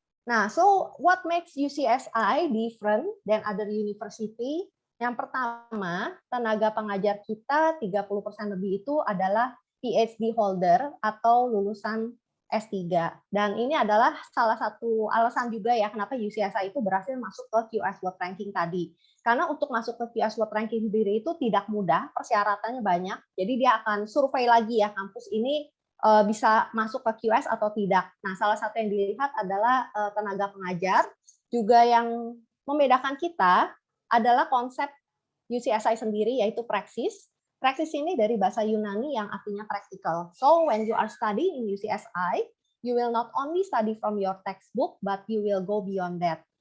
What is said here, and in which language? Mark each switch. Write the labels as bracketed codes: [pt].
[en] Nah, so what makes UCSI different than other university? [id] Yang pertama, tenaga pengajar kita 30% lebih itu adalah PhD holder atau lulusan S3. Dan ini adalah salah satu alasan juga ya kenapa UCSI itu berhasil masuk ke QS World Ranking tadi. Karena untuk masuk ke QS World Ranking sendiri itu tidak mudah, persyaratannya banyak. Jadi dia akan survei lagi ya kampus ini bisa masuk ke QS atau tidak. Nah, salah satu yang dilihat adalah tenaga pengajar. Juga yang membedakan kita adalah konsep UCSI sendiri, yaitu praksis. Praksis ini dari bahasa Yunani yang artinya practical. [en] So, when you are studying in UCSI, you will not only study from your textbook, but you will go beyond that.